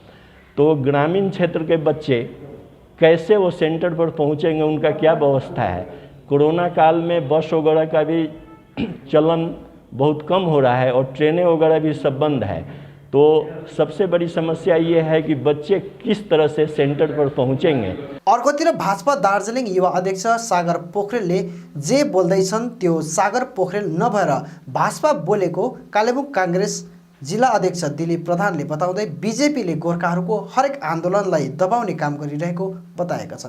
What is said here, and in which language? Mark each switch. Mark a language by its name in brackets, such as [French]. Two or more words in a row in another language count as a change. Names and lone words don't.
[Hindi] तो ग्रामीण क्षेत्र के बच्चे कैसे वो सेंटर पर पहुंचेंगे, उनका क्या व्यवस्था है। कोरोना काल में बस वगैरह का भी चलन बहुत कम हो रहा है और ट्रेनें वगैरह भी सब बंद है। तो सबसे बड़ी समस्या ये है कि बच्चे किस तरह से सेंटर पर पहुंचेंगे। [Nepali] अर्कोतिर भाजपा दार्जिलिङ युवा अध्यक्ष सागर पोखरेलले जे बोल्दैछन् त्यो सागर पोखरेल नभएर भाजपा बोलेको कालेबुङ काङ्ग्रेस जिल्ला अध्यक्ष दिलीप प्रधानले बताउँदै बीजेपीले गोर्खाहरूको हरेक आन्दोलनलाई दबाउने काम गरिरहेको बताएका छन्।